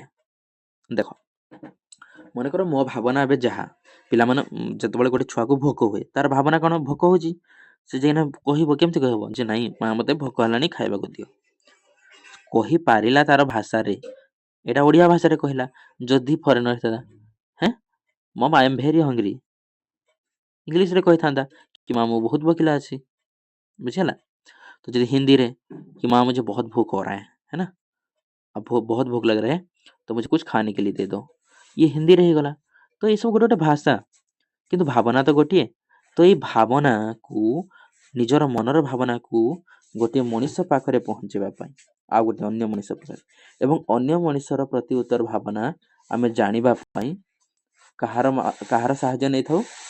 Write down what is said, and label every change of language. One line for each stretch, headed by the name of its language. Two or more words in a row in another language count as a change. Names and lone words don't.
Odia: ଦେଖ, ମନେକର ମୋ ଭାବନା ଏବେ ଯାହା, ପିଲାମାନେ ଯେତେବେଳେ ଗୋଟେ ଛୁଆକୁ ଭୋକ ହୁଏ ତାର ଭାବନା କ'ଣ? ଭୋକ ହେଉଛି। ସେ ଯାଇକିନା କହିବ, କେମିତି କହିବ ଯେ ନାଇଁ ମା ମୋତେ ଭୋକ ହେଲାଣି ଖାଇବାକୁ ଦିଅ। କହିପାରିଲା ତାର ଭାଷାରେ, ଏଇଟା ଓଡ଼ିଆ ଭାଷାରେ କହିଲା। ଯଦି ଫରେନର ହେଇଥାନ୍ତା,
English: hey mom I am very hungry,
Odia: ଇଂଲିଶରେ କହିଥାନ୍ତା
Hindi: कि माँ मुझे बहुत भूख
Odia: ଅଛି, ବୁଝିହେଲା।
Hindi: तो ଯଦି हिंदी रे कि माँ मुझे बहुत भूख हो रहा है ना, अब बहुत भूख लग रहा है तो मुझे कुछ खाने के लिए दे दो, ये हिंदी रे ହେଇଗଲା।
Odia: ତ ଏସବୁ ଗୋଟେ ଗୋଟେ ଭାଷା, କିନ୍ତୁ ଭାବନା ତ ଗୋଟିଏ। ତ ଏଇ ଭାବନାକୁ, ନିଜର ମନର ଭାବନାକୁ ଗୋଟିଏ ମଣିଷ ପାଖରେ ପହଞ୍ଚିବା ପାଇଁ, ଆଉ ଗୋଟେ ଅନ୍ୟ ମଣିଷ ପାଖରେ, ଏବଂ ଅନ୍ୟ ମଣିଷର ପ୍ରତି ଉତ୍ତର ଭାବନା ଆମେ ଜାଣିବା ପାଇଁ କାହାର ସାହାଯ୍ୟ ନେଇଥାଉ?